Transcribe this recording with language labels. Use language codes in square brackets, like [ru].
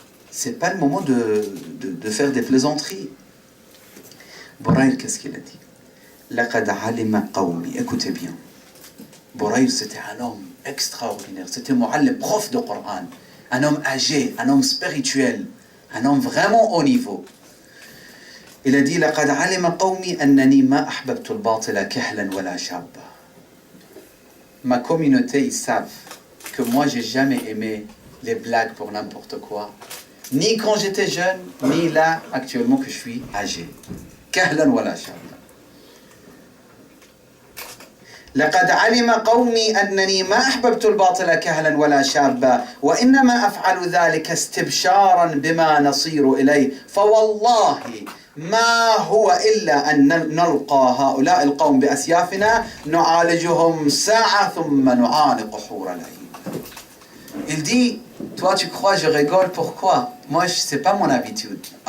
[fr] C'est pas le moment de faire des plaisanteries. Bouraïr, qu'est-ce qu'il a dit? [ar] لقد علم قومي. [fr] Écoutez bien. Bouraïr, c'était un homme extraordinaire. C'était Mu'allim, prof de Coran. Un homme âgé, un homme spirituel, un homme vraiment haut niveau. Il a dit [ar] لقد علم قومي أنني ما أحببت الباطل كهلا ولا شابا. [fr] Ma communauté, ils savent que moi, j'ai jamais aimé les blagues pour n'importe quoi. Ni quand j'étais jeune, ni là, actuellement, que je suis âgé. [ar] كهلا ولا شابا. لقد علم قومي أنني ما أحببت الباطل كهلا ولا شابا وإنما أفعل ذلك استبشارا بما نصير إليه فوالله ما هو إلا أن نلقى هؤلاء القوم بأسيافنا نعالجهم ساعة ثم نعانق حور العين. [fr] Il dit, toi tu crois je rigole, pourquoi? Moi c'est pas mon habitude.